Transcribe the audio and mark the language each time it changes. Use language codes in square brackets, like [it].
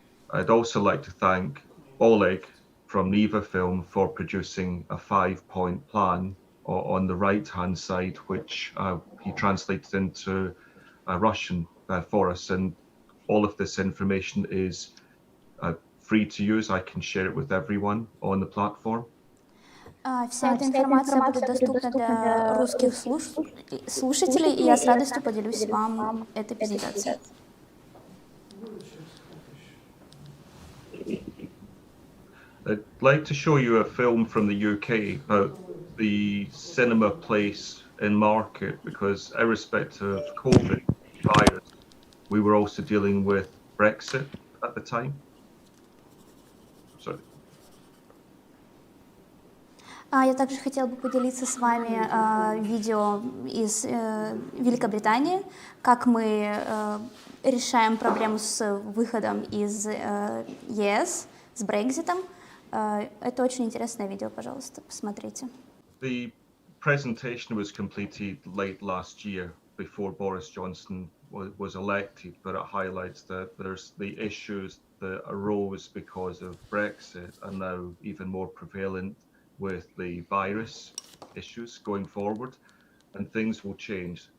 [en] I'd also like to thank Oleg from Neva Film for producing a 5-point plan on the right-hand side, which he translated into Russian for us. And all of this information is free to use. I can share it with everyone on the platform. [ru] Вся эта информация будет доступна для русских слушателей, и я с радостью поделюсь вам этой презентацией. [en] I'd like to show you a film from the UK about the cinema place in market, because irrespective of COVID virus, we were also dealing with Brexit at the time. Sorry. [ru] Я также хотела бы поделиться с вами видео из Великобритании, как мы решаем проблему с выходом из ЕС, с Брекситом. Это очень интересное видео, пожалуйста, посмотрите. [en] The presentation was completed late last year before Boris Johnson was elected, but it highlights that there's the issues that arose because of Brexit and now even more prevalent with the virus issues going forward, and things will change.